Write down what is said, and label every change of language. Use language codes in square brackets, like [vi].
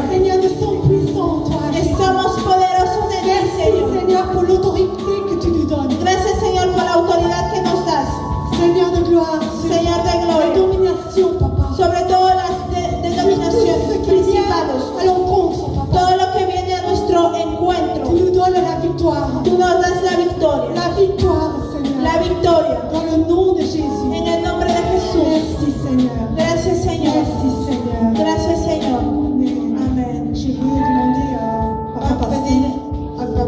[fr] Seigneur, nous sommes puissants en toi, Jésus. [es] Somos poderosos en ti, [fr] Merci, [es] Señor. [fr] Seigneur, pour l'autorité que tu nous donnes. [es] Gracias, Señor, por la autoridad que nos das. [fr] Seigneur de gloire, [es] Señor de [fr] la [es] gloria. [fr] domination, Papa. [es] Sobre todas las [fr] Sur tout [es] denominaciones, [fr] ce qui vient [es] principados. [fr] à l'encontre, Papa. [es] Todo lo que viene a nuestro encuentro. [fr] Tu nous donnes la victoire. [es] Tú nos das la victoria. [fr] La victoire, Seigneur. [es] La victoria. [fr] Dans le nom de Jésus. [es] En el nombre de Jesús. [fr] Merci, Seigneur. [es] Gracias, Señor. [fr] Merci, Seigneur. [es] Gracias, Señor. [fr] Amen. [es] Amén. [fr] Je veux demander à Papa [es] Vamos a pedir [fr] Pasteur